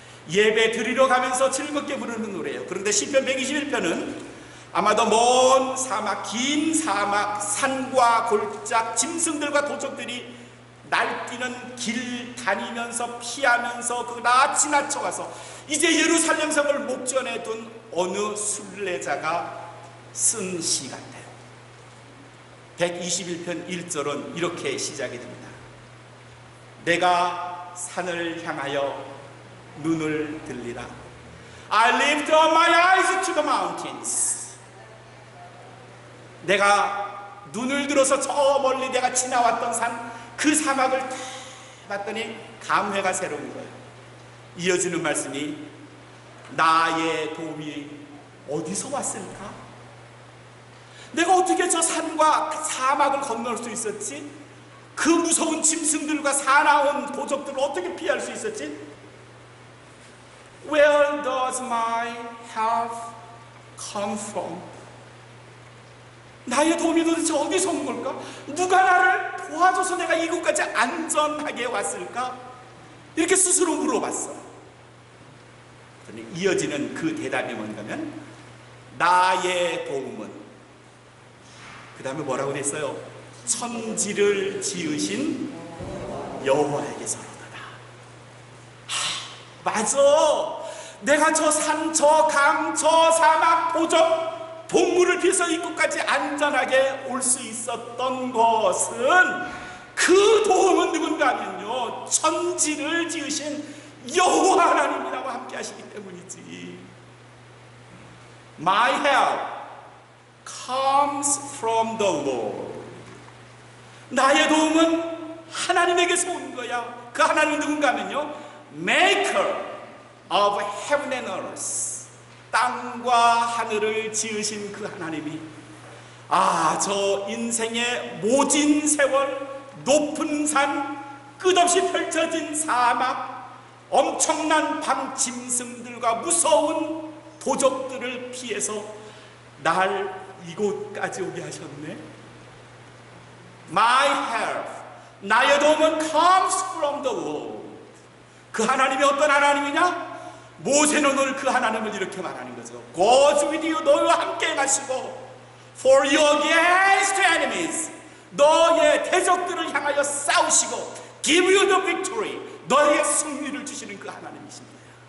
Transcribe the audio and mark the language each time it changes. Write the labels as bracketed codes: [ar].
[ko] 예배 드리러 가면서 즐겁게 부르는 노래예요. 그런데 시편 121편은 아마도 먼 사막, 긴 사막, 산과 골짜, 짐승들과 도적들이 날뛰는 길 다니면서 피하면서 그거 다 지나쳐가서 이제 예루살렘 성을 목전에 둔 어느 순례자가 쓴 시 같아요. 121편 1절은 이렇게 시작이 됩니다. 내가 산을 향하여 눈을 들리라. [en] I lift up my eyes to the mountains. [ko] 내가 눈을 들어서 저 멀리 내가 지나왔던 산, 그 사막을 다 봤더니 감회가 새로운 거예요. 이어지는 말씀이 나의 도움이 어디서 왔을까? 내가 어떻게 저 산과 사막을 건널 수 있었지? 그 무서운 짐승들과 사나운 도적들을 어떻게 피할 수 있었지? [en] Where does my help come from? [ko] 나의 도움이 도대체 어디서 온 걸까? 누가 나를 도와줘서 내가 이곳까지 안전하게 왔을까? 이렇게 스스로 물어봤어. 이어지는 그 대답이 뭔가 하면 나의 도움은, 그 다음에 뭐라고 그랬어요? 천지를 지으신 여호와에게서로다. 맞아. 내가 저 산, 저 강, 저 사막, 도적, 동물을 피해서 이곳까지 안전하게 올 수 있었던 것은 그 도움은 누군가 하면요, 천지를 지으신 여호와 하나님이라고 함께 하시기 때문이지. [en] My help comes from the Lord. [ko] 나의 도움은 하나님에게서 온 거야. 그 하나님은 누군가 하면요, [en] Maker of heaven and earth. [ko] 땅과 하늘을 지으신 그 하나님이 저 인생의 모진 세월, 높은 산, 끝없이 펼쳐진 사막, 엄청난 밤 짐승들과 무서운 도적들을 피해서 날 이곳까지 오게 하셨네. [en] My help, [ko] 나의 도움은 [en] comes from the Lord. [ko] 그 하나님이 어떤 하나님이냐? 모세는 오늘 그 하나님을 이렇게 말하는 거죠. [en] God's with you, [ko] 너희와 함께 가시고 [en] For you against enemies, [ko] 너의 대적들을 향하여 싸우시고 [en] Give you the victory, [ko] 너에게 승리를 주시는 그 하나님이십니다.